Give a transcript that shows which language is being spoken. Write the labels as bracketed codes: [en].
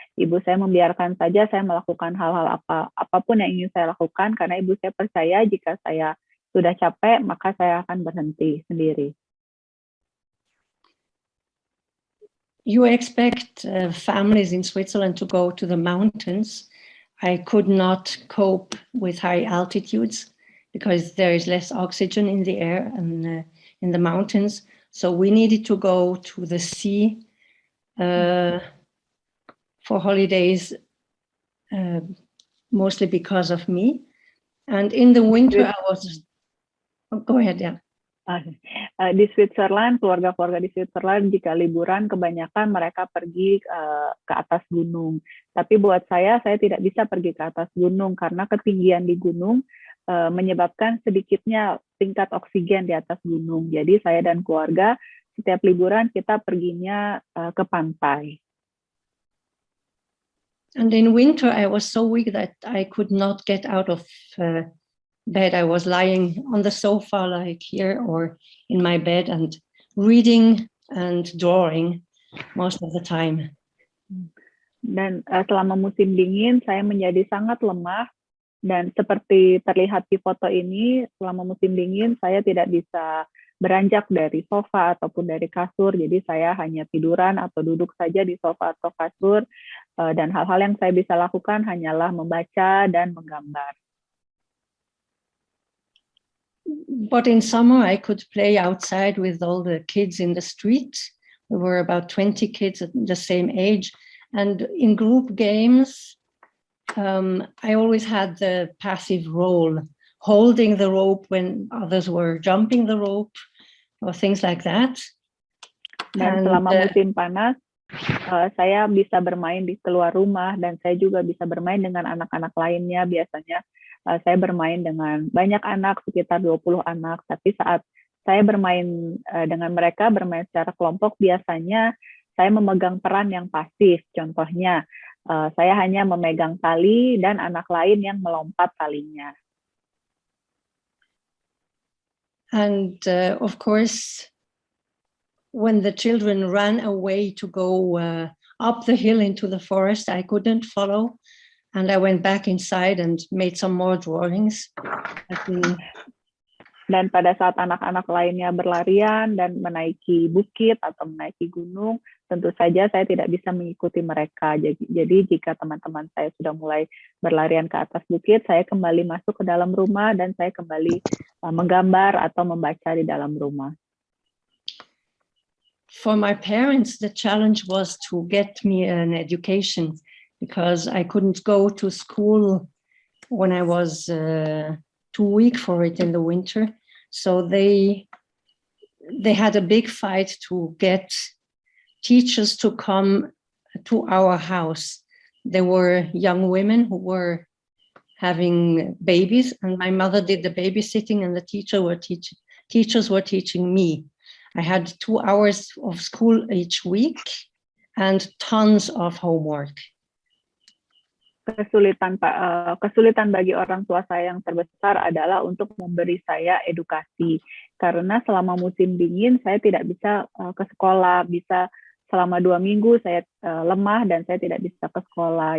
[id] Ibu saya membiarkan saja saya melakukan hal-hal apapun yang ingin saya lakukan, karena ibu saya percaya jika saya sudah capek, maka saya akan berhenti sendiri. [en] you expect families in Switzerland to go to the mountains. I could not cope with high altitudes because there is less oxygen in the air and in the mountains. So we needed to go to the sea for holidays, mostly because of me. And in the winter, I was. Oh, go ahead, yeah. [id] Di Switzerland, keluarga-keluarga di Switzerland jika liburan kebanyakan mereka pergi ke atas gunung. Tapi buat saya tidak bisa pergi ke atas gunung karena ketinggian di gunung menyebabkan sedikitnya tingkat oksigen di atas gunung. Jadi saya dan keluarga setiap liburan kita perginya ke pantai. [en] And in winter, I was so weak that I could not get out of bed. I was lying on the sofa like here or in my bed and reading and drawing most of the time. [id] Dan selama musim dingin saya menjadi sangat lemah dan seperti terlihat di foto ini, selama musim dingin saya tidak bisa beranjak dari sofa ataupun dari kasur, jadi saya hanya tiduran atau duduk saja di sofa atau kasur, dan hal-hal yang saya bisa lakukan hanyalah membaca dan menggambar. [en] But in summer, I could play outside with all the kids in the street. There were about 20 kids at the same age. And in group games, I always had the passive role, holding the rope when others were jumping the rope or things like that. [id] Dan selama musim panas, saya bisa bermain di keluar rumah dan saya juga bisa bermain dengan anak-anak lainnya. Biasanya saya bermain dengan banyak anak, sekitar 20 anak. Tapi saat saya bermain dengan mereka, bermain secara kelompok, biasanya saya memegang peran yang pasif. Contohnya, saya hanya memegang tali dan anak lain yang melompat talinya. [en] And of course, when the children ran away to go up the hill into the forest, I couldn't follow. And I went back inside and made some more drawings. [id] Dan pada saat anak-anak lainnya berlarian dan menaiki bukit atau menaiki gunung, tentu saja saya tidak bisa mengikuti mereka. Jadi jika teman-teman saya sudah mulai berlarian ke atas bukit, saya kembali masuk ke dalam rumah dan saya kembali menggambar atau membaca di dalam rumah. [en] For my parents, the challenge was to get me an education because I couldn't go to school when I was too weak for it in the winter. So they had a big fight to get teachers to come to our house. There were young women who were having babies, and my mother did the babysitting, and the teachers were teaching me. I had 2 hours of school each week and tons of homework. [id] Kesulitan bagi orang tua saya yang terbesar adalah untuk memberi saya edukasi, karena selama musim dingin saya tidak bisa ke sekolah, bisa selama 2 minggu saya lemah dan saya tidak bisa ke sekolah.